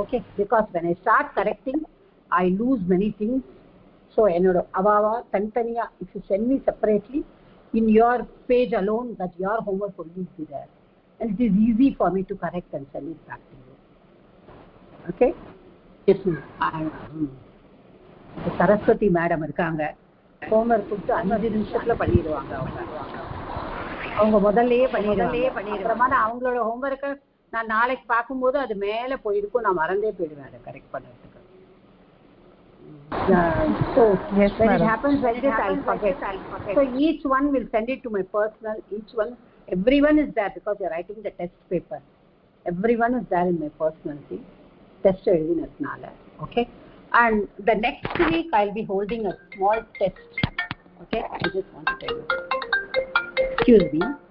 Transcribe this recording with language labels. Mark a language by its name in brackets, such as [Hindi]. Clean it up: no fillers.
[English] Okay, because when I start correcting, I lose many things. So, if you send me separately, in your page alone, that your homework will be there. And it is easy for me to correct and send it back to you. Okay? Yes, ma'am. [Tamil] Saraswati madam irukanga. Homework கொடுத்து 5 நிமிஷத்துல பண்ணிடுவாங்க அவங்க முதல்லயே பண்ணிடுவாங்க. அப்புறமா நான் அவங்களோட ஹோம்வொர்க்கை நான் நாளைக்கு பார்க்கும்போது அது மேலே போயிருக்கும், நான் மறந்தே போயிடுவேன் அதை கரெக்ட் பண்ணுறதுக்கு. [English] So when it happens like this, I'll forget. So each one will send it to my personal. Everyone is there because you're writing the test paper. Everyone is there in my personal thing. [Tamil] Test எழுதினதுனால. [English] Okay. And the next week I'll be holding a small test. Okay. I just want to tell you. Excuse me.